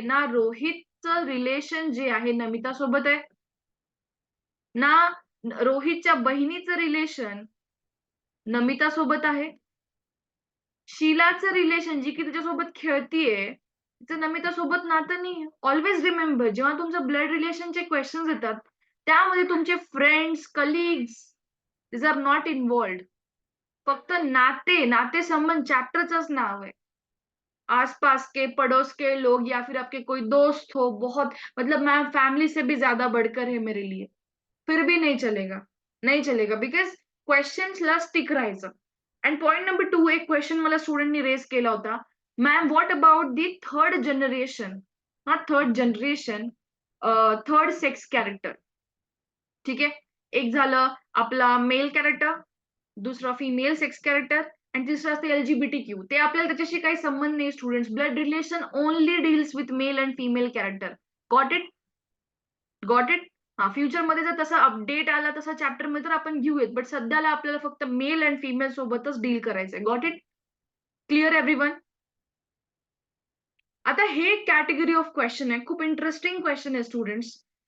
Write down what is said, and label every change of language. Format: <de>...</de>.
<mr>ना रोहितचं रिलेशन जे आहे नमिता सोबत आहे, ना रोहितच्या बहिणीचं रिलेशन नमिता सोबत आहे. शीलाचं रिलेशन जी की तिच्यासोबत खेळतीये, तिचं नमितासोबत नातं नाहीये.</mr> <en>always remember</en> <mr>जेव्हा तुमचं ब्लड रिलेशनचे क्वेशन्स येतात, त्यामध्ये तुमचे friends, colleagues</mr> <en>These are not involved.</en> <mr>फक्त नाते-संबंध चैप्टरचंच नाव</mr> <hi>है। आस-पास के, पड़ोस के लोग या फिर आपके कोई दोस्त हो बहुत मतलब मैं फैमिली से भी ज़्यादा बढ़कर है मेरे लिए, फिर भी नहीं चलेगा, नहीं चलेगा बिकॉज़ क्वेशन्सला स्टिक राहायचं.</hi> <mr>एंड पॉइंट नंबर 2 एक क्वेशन मला स्टुडंटनी रेज केला होता.</mr> <en>Ma'am what about the third generation? Not third generation, third sex character. ठीक आहे.</en> <mr>एक झालं आपला मेल कॅरेक्टर, दुसरा फिमेल सेक्स कॅरेक्टर आणि तिसरं असतं LGBTQ. ते आपल्याला त्याच्याशी काही संबंध नाही students.</mr> <en>Blood relation only deals with male and female character. Got it? Got it?</en> <mr>हां, फ्युचरमध्ये जर तसा अपडेट आला तसा चॅप्टरमध्ये तर आपण घेऊयात. बट सध्याला आपल्याला फक्त मेल एंड फिमेल सोबतच डील करायचंय.</mr> <en>Got it? Clear everyone?</en> <mr>आता हे कॅटेगरी ऑफ क्वेशन आहे. खूप इंटरेस्टिंग क्वेशन आहे स्टुडंट्स.</mr>